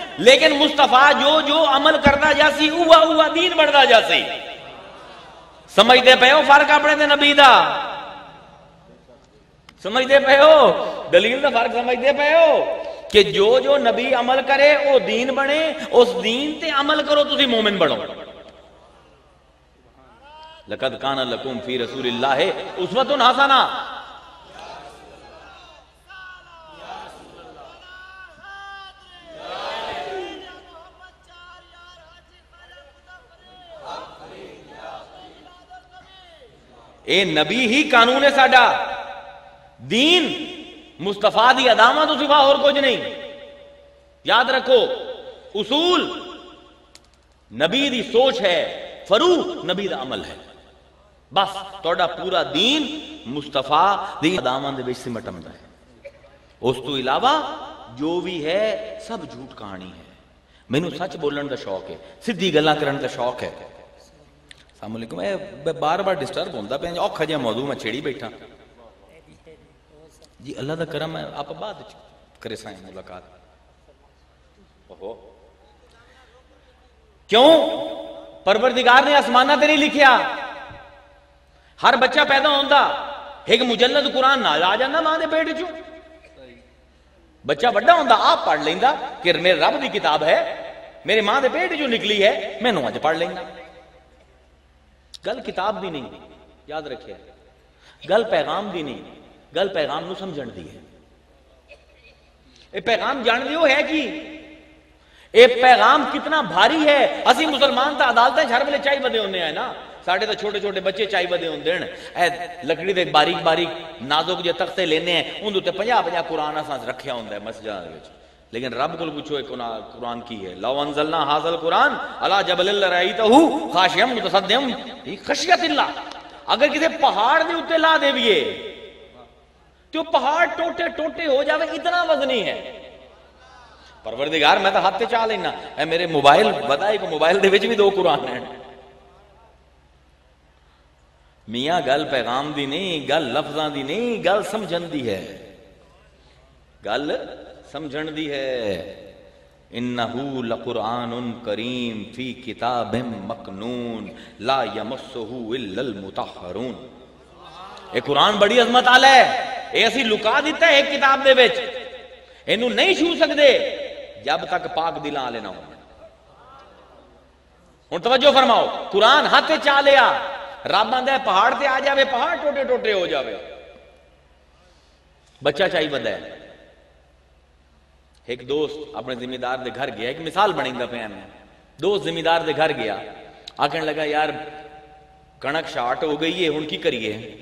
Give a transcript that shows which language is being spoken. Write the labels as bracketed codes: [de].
[pa] لیکن مصطفیٰ جو جو عمل کردا جاسی اوہ اوہ دین بڑھدا جاسی. سمجھتے پے ہو فرق اپنے تے نبی دا؟ سمجھتے پے ہو دلیل دا فرق؟ سمجھتے پے ہو کہ جو جو نبی عمل کرے وہ دین بنے، اس دین تے عمل کرو تسی مومن بنو. [ar] لقد کان لکم فی رسول اللہ اسوۃ حسنہ. [pa] اے نبی ہی قانون ہے ساڈا. دین مصطفیٰ دی ادامہ تو سوا اور کچھ نہیں. یاد رکھو اصول نبی دی سوچ ہے، فروع نبی دا عمل ہے. بس تہاڈا پورا دین مصطفیٰ دی ادامہ دے وچ سمٹندا ہے. اس تو علاوہ جو بھی ہے سب جھوٹ کہانی ہے. مینوں سچ بولن دا شوق ہے، سیدھی گلاں کرن دا شوق ہے. [ar] السلام علیکم. [pa] میں بار بار ڈسٹرب ہوندا پیا، اوکھا جہا موضوع میں چھیڑی بیٹھا. جی اللہ دا کرم ہے، آپ بعد کرے سائیں ملاقات. کیوں؟ پروردگار نے آسمانہ تے نہیں لکھیا. ہر بچہ پیدا ہوندا ایک مجلد قرآن نال آ جاندا ماں دے پیٹ چوں. بچہ بڑا ہوندا آپ پڑھ لیندا کہ میرے رب دی کتاب ہے، میرے ماں دے پیٹ چوں نکلی ہے، مینوں اج پڑھ لینا. گل کتاب دی نہیں، یاد رکھے. گل پیغام دی نہیں، گل پیغام نو سمجھن دی ہے. اے پیغام جان دیو ہے کی اے پیغام کتنا بھاری ہے. اسی مسلمان تا عدالتیں ہر ویلے چائی بدے ہونے ہیں نا. ساڑھے تو چھوٹے چھوٹے بچے چائی بدے ہوندے ہیں. اے لکڑی دے باریک باریک نازک جو تختے لینے ہیں ان تے 50 قرآن اساں رکھیا ہوندا ہے مسجداں دے وچ. لیکن رب کو پوچھو قرآن کی ہے. [ar] لو انزلنا ھذا القرآن علی جبل لرأیتہ خاشعا متصدعا خشیۃ اللہ. [pa] اگر کسی پہاڑ دے اوتے لا دیویے تو پہاڑ ٹوٹے ٹوٹے ہو جاوے، اتنا وزنی ہے. پروردگار میں تو ہاتھ تے چاہ لینا. اے میرے موبائل بتائی کو موبائل دے وچ بھی 2 قرآن ہیں. میاں گل پیغام دی نہیں، گل لفظاں دی نہیں، گل سمجھن دی ہے. گل سمجھن دی ہے. [ar] انہو لقرآن کریم فی کتاب مکنون لا یمسہ الا المطہرون. [pa] اے قرآن بڑی عظمت والا ہے. اے اسی لکا دیتا ہے ایک کتاب دے وچ. اینو نہیں چھو سکدے جب تک پاک دلاں والے نہ ہون. ہن توجہ فرماؤ، قرآن ہاتھ چا لیا، رب آندا ہے پہاڑ تے آ جاوے، پہاڑ ٹوٹے ٹوٹے ہو جاوے. بچہ چاہی بدا ہے. ایک دوست اپنے ذمہ دار دے گھر گیا، ایک مثال بنیندا پیا میں. دوست ذمہ دار دے گھر گیا، آکھن لگا یار کنک شارٹ ہو گئی ہے، ہن کی کریے؟